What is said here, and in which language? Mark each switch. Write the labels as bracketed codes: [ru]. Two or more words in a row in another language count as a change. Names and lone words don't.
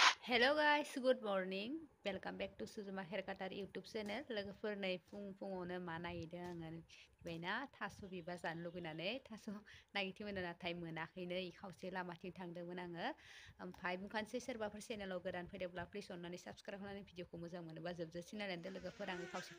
[en] Hello guys, good morning. Welcome back to Suzuma Haircutter YouTube channel. [brx] लोगोफोर नै फुङावनो मा नायदों आङो मिथिबायना थास' बिबार जानो लुगैनानै थास' नागिरदोंमोन नाथाय मोनाखैनो खावसे लामाथिं थांदोंमोन आङो ओमफ्राय बुंखानोसै सोरबाफोर चेनेलाव गोदान फैदोंब्ला प्लिज अननानै साबस्क्राइब खालामनानै भिडिअखौ मोजां मोनोबा जोबजासिम नायनानै लोगोफोर आङो खावसेथिं